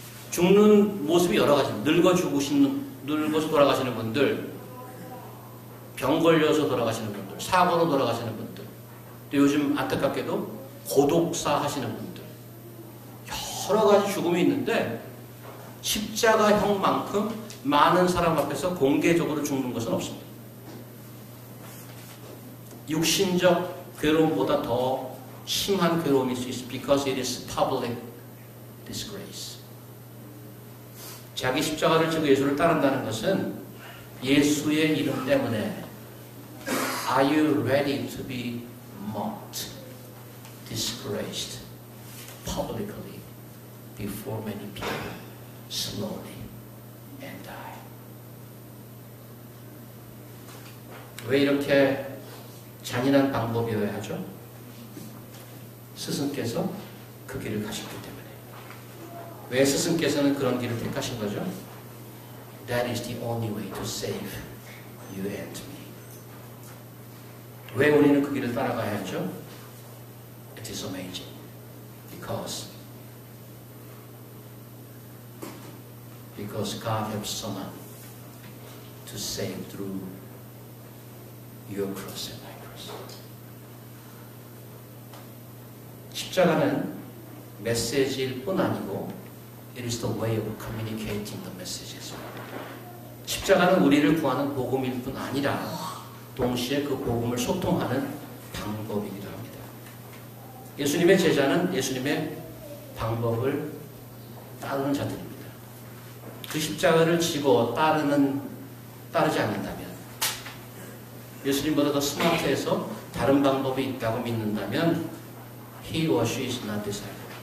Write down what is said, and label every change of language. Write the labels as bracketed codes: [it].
[ko] 죽는 모습이 여러 가지입니다. 늙어서 돌아가시는 분들, 병 걸려서 돌아가시는 분들, 사고로 돌아가시는 분들, 또 요즘 안타깝게도 고독사 하시는 분들, 여러 가지 죽음이 있는데 십자가형만큼 많은 사람 앞에서 공개적으로 죽는 것은 없습니다. 육신적 괴로움보다 더 심한 괴로움일 수 있습니다. [en] Because it is public disgrace. [ko] 자기 십자가를 지고 예수를 따른다는 것은 예수의 이름 때문에 Are [en] you ready to be mocked, disgraced publicly before many people, slowly and die? [ko] 왜 이렇게 잔인한 방법이어야 하죠? 스승께서 그 길을 가셨기 때문에. 왜 스승께서는 그런 길을 택하신 거죠? [en] That is the only way to save you and me. [ko] 왜 우리는 그 길을 따라가야 하죠? [en] It is amazing. Because God has someone to save through your cross and my cross. [ko] 십자가는 메시지일 뿐 아니고 [en] it is the way of communicating the message as well. [ko] 십자가는 우리를 구하는 복음일 뿐 아니라 동시에 그 복음을 소통하는 방법이기도 합니다. 예수님의 제자는 예수님의 방법을 따르는 자들입니다. 그 십자가를 지고 따르지 않는다면, 예수님보다 더 스마트해서 다른 방법이 있다고 믿는다면 [en] he or she is not disciple.